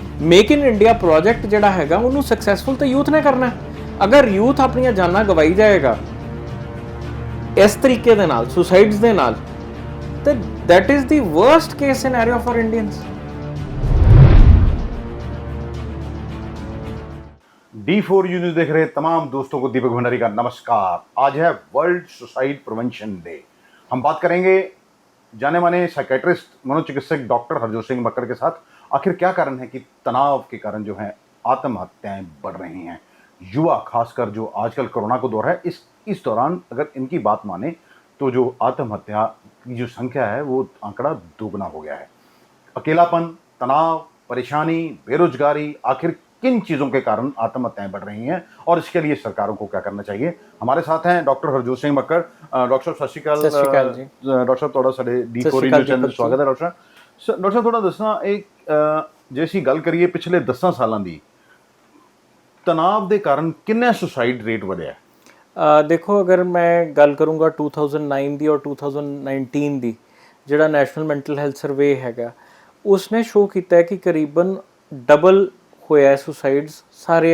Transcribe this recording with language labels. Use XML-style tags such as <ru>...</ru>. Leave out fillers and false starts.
<pa>Make in India project ਜਿਹੜਾ ਹੈਗਾ ਉਹਨੂੰ ਸਕਸੈਸਫੁਲ ਤਾਂ ਯੂਥ ਨੇ ਕਰਨਾ। ਅਗਰ ਯੂਥ ਆਪਣੀਆਂ ਜਾਨਾਂ ਗਵਾਈ ਜਾਏਗਾ ਇਸ ਤਰੀਕੇ ਦੇ ਨਾਲ, ਸੁਸਾਈਡਸ ਦੇ ਨਾਲ, ਤਾਂ</pa> <en>that is the worst case scenario for Indians.</en> <hi>D4 news देख रहे तमाम दोस्तों को दीपक भंडारी का नमस्कार। आज है वर्ल्ड सुसाइड प्रिवेंशन डे। हम बात करेंगे जाने माने साइकेट्रिस्ट मनोचिकित्सक डॉक्टर हरजोत सिंह मक्कड़ के साथ। आखिर क्या कारण है कि तनाव के कारण जो है आत्महत्याएं बढ़ रही हैं। युवा खासकर जो आजकल कोरोना को दौर है, इस दौरान अगर इनकी बात माने तो जो आत्महत्या की जो संख्या है वो आंकड़ा दोगुना हो गया है। अकेलापन, तनाव, परेशानी, बेरोजगारी, आखिर किन चीज़ों के कारण आत्महत्याएं बढ़ रही हैं और इसके लिए सरकारों को क्या करना चाहिए। हमारे साथ हैं डॉक्टर हरजोत सिंह मक्कड़। डॉक्टर साहब सत श्री अकाल जी। डॉक्टर साहब थोड़ा साडे D4 न्यूज़ चैनल स्वागत है।</hi> <pa>डॉक्टर साहब थोड़ा दसना एक जे ਅਸੀਂ ਗੱਲ ਕਰੀਏ ਪਿਛਲੇ 10 ਸਾਲਾਂ ਦੀ, ਤਣਾਅ ਦੇ ਕਾਰਨ ਕਿੰਨਾ ਸੁਸਾਈਡ ਰੇਟ ਵਧਿਆ? ਦੇਖੋ, ਅਗਰ ਮੈਂ ਗੱਲ ਕਰੂੰਗਾ 2009 ਦੀ ਔਰ 2019 ਦੀ, ਜਿਹੜਾ ਨੈਸ਼ਨਲ ਮੈਂਟਲ ਹੈਲਥ ਸਰਵੇ ਹੈਗਾ, ਉਸਨੇ ਸ਼ੋ ਕੀਤਾ ਹੈ ਕਿ ਕਰੀਬਨ ਡਬਲ ਹੋਇਆ ਸੁਸਾਈਡਸ ਸਾਰੇ।</pa>